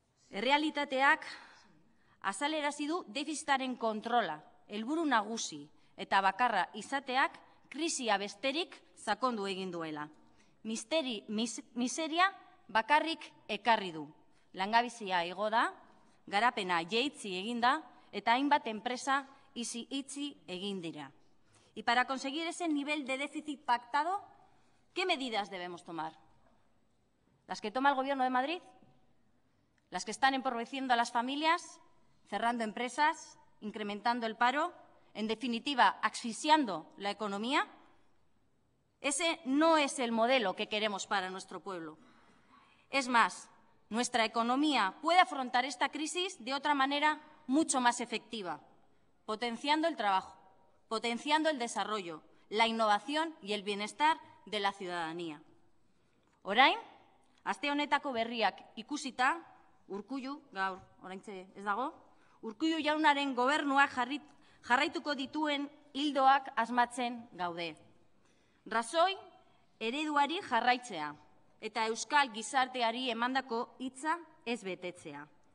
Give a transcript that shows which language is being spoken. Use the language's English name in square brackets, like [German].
[Basque] Errealitateak azalerazi du defizitaren kontrola, helburu nagusi eta bakarra izateak krisia besterik sakondu egin duela. Miseria bakarrik ekarri du. Langabezia igo da, garapena jaitsi egin da eta hainbat enpresa itxi egin dira. [Spanish] Y para conseguir ese nivel de déficit pactado, ¿qué medidas debemos tomar? ¿Las que toma el Gobierno de Madrid? ¿Las que están empobreciendo a las familias, cerrando empresas, incrementando el paro, en definitiva, asfixiando la economía? Ese no es el modelo que queremos para nuestro pueblo. Es más, nuestra economía puede afrontar esta crisis de otra manera mucho más efectiva, potenciando el trabajo, potenciando el desarrollo, la innovación y el bienestar de la ciudadanía. [Basque] Orain, aste honetako berriak ikusita, Urkullu, gaur, oraintxe ez dago, Urkullu jaunaren gobernuak jarraituko dituen ildoak asmatzen gaude. Razoi ereduari jarraitzea eta euskal gizarteari emandako hitza ez betetzea.